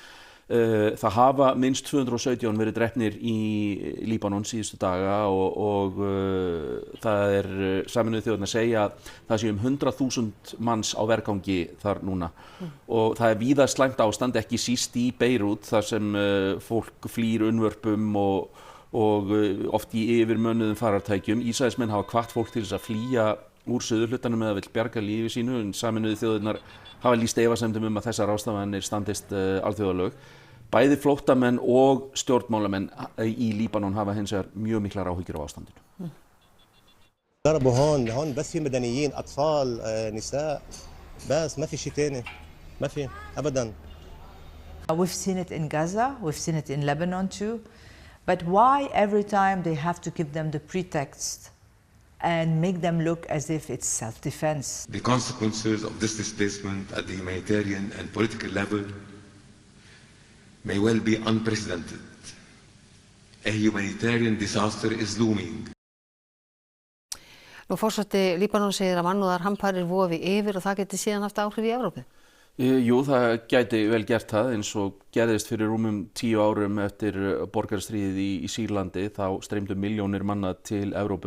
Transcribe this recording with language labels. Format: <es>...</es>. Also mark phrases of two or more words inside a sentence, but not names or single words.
<is>Það hafa minnst 217 verið drepnir í Líbanon síðustu daga og það Sameinuðu þjóðirnar segja að það sé 100.000 manns á vergangi þar núna og það víða slæmt ástand, ekki síst í Beirút þar sem fólk flýr unnvörpum og oft í yfirmönnuðum farartækjum. Ísraelsmenn hafa hvatt fólk til þess að flýja úr suðurhlutanum eða vill bjarga lífi sínu en Sameinuðu þjóðirnar hafa lýst efasemdum að þessar ráðstafanir standist alþjóðalög. Bæði flóttamenn og stjórnmálamenn í Líbanon hafa hins vegar mjög miklar áhyggjur af ástandinu.</is> <ar>ضربوا هون بس في مدنيين أطفال نساء بس ما في شيء تاني ما في أبدا.</ar> <en>We've seen it in Gaza, we've seen it in Lebanon too, but why every time they have to give them the pretext and make them look as if it's self-defense? The consequences of this displacement at the humanitarian and political level may well be unprecedented. A humanitarian disaster is looming.</en> <is>Nú forseti Líbanon segir að mannúðarhamfarir vofi yfir og það geti síðan haft áhrif í Evrópu. Jú, það gæti vel gert það eins og gerðist fyrir rúmum 10 árum eftir borgarastríðið í Sýrlandi, þá streymdu milljónir manna til Evrópu.</is>